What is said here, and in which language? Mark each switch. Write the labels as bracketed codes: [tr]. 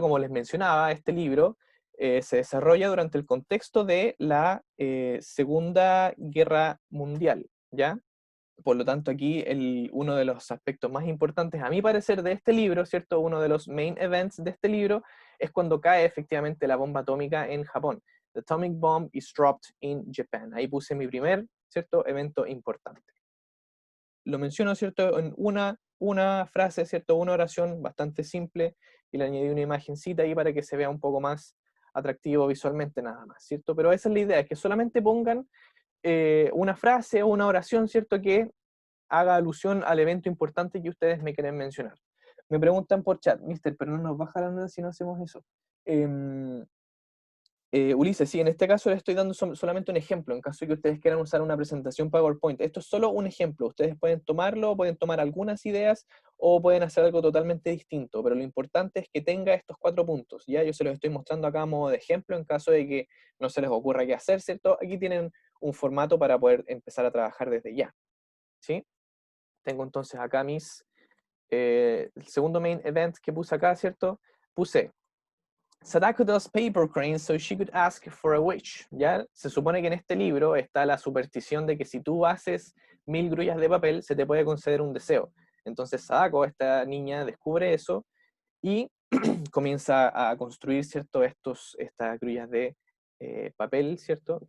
[es] Como les mencionaba, este libro se desarrolla durante el contexto de la Segunda Guerra Mundial, ¿ya? Por lo tanto, aquí uno de los aspectos más importantes, a mi parecer, de este libro, ¿cierto? Uno de los [en] main events [es] de este libro es cuando cae efectivamente la bomba atómica en Japón. [en] The atomic bomb is dropped in Japan. [es] Ahí puse mi primer, ¿cierto? Evento importante. Lo menciono, ¿cierto? En una frase, ¿cierto? Una oración bastante simple y le añadí una imagencita ahí para que se vea un poco más atractivo visualmente nada más, ¿cierto? Pero esa es la idea, es que solamente pongan una frase o una oración, ¿cierto? Que haga alusión al evento importante que ustedes me quieren mencionar. Me preguntan por chat, mister, pero no nos baja la nota si no hacemos eso. Ulises, sí, en este caso les estoy dando solamente un ejemplo, en caso de que ustedes quieran usar una presentación PowerPoint. Esto es solo un ejemplo, ustedes pueden tomarlo, pueden tomar algunas ideas o pueden hacer algo totalmente distinto, pero lo importante es que tenga estos 4 puntos. Ya yo se los estoy mostrando acá a modo de ejemplo, en caso de que no se les ocurra qué hacer, ¿cierto? Aquí tienen un formato para poder empezar a trabajar desde ya, ¿sí? Tengo entonces acá el segundo [en] main event [es] que puse acá, ¿cierto? Puse [en] Sadako does paper cranes so she could ask for a wish. [es] ¿Ya? Se supone que en este libro está la superstición de que si tú haces 1000 grullas de papel, se te puede conceder un deseo. Entonces Sadako, esta niña, descubre eso y comienza a construir, ¿cierto? Estas grullas de papel, ¿cierto?